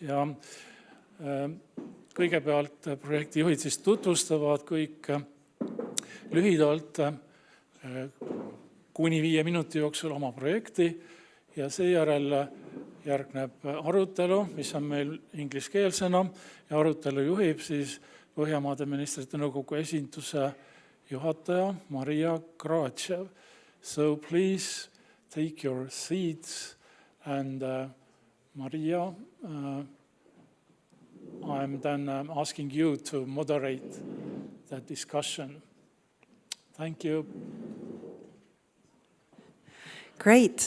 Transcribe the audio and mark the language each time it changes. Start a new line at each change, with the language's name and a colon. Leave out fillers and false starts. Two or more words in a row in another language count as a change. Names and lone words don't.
Estonian: Ja kõigepealt projektijuhid siis tutvustavad kõik lühidalt kuni 5 minuti jooksul oma projekti ja seejärel järgneb arutelu, mis on meil ingliskeelsena ja arutelu juhib siis Põhjamaade Ministrite Nõukogu esinduse juhataja Maria Gratschew.
English: So please take your seats and Maria, I'm then asking you to moderate the discussion. Thank you. Great.